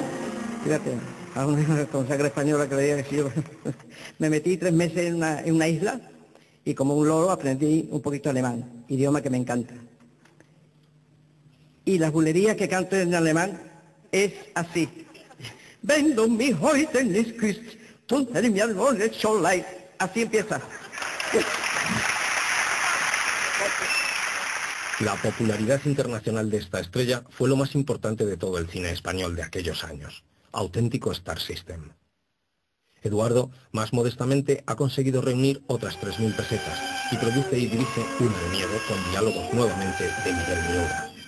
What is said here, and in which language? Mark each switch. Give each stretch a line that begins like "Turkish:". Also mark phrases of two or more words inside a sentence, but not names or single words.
Spanish: Fíjate, a una consagra española que le diga que yo me metí 3 meses en una isla y como un loro aprendí un poquito alemán, idioma que me encanta. Y las bulerías que canto en alemán es así.
German: Wenn du mich heute nicht küsst, tut mir wohl schon leid.
Spanish: Así empieza. La popularidad internacional de esta estrella fue lo más importante de todo el cine español de aquellos años. Auténtico
English: Star System.
Spanish: Eduardo, más modestamente, ha conseguido reunir otras 3.000 pesetas y produce y dirige Una de Miedo con diálogos nuevamente de Miguel Miura.